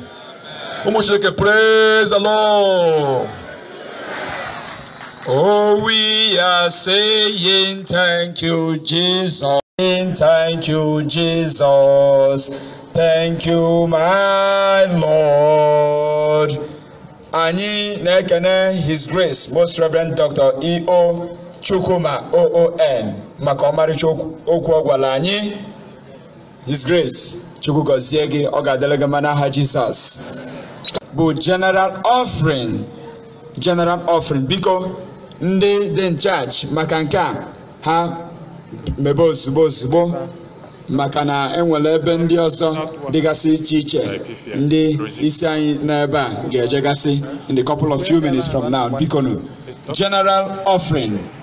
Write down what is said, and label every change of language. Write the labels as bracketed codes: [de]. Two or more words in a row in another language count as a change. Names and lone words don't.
[en] Praise the Lord. Oh, we are saying thank you, Jesus. Thank you, Jesus. Thank you, my Lord. [ig] Anyị na-ekene His Grace, Most Reverend Dr. E.O. Chukwuma OON, maka ọmarịcha okwu ọ gwara anyị. [en] His Grace, [ig] Chukwu gọzie gị, ọ ga-adịrị gị mma n'aha Jizọs. Bụ [en] general offering. [ig] Biko ndị dị [en] in charge [ig] maka nke a ha mebe ozugbo maka na enwere ebe ndị ọzọ dịgasị iche iche ndị isi anyị n'ebe a ga-ejegasị [en] in the couple of few minutes from now. [ig] Biko no [en] general offering.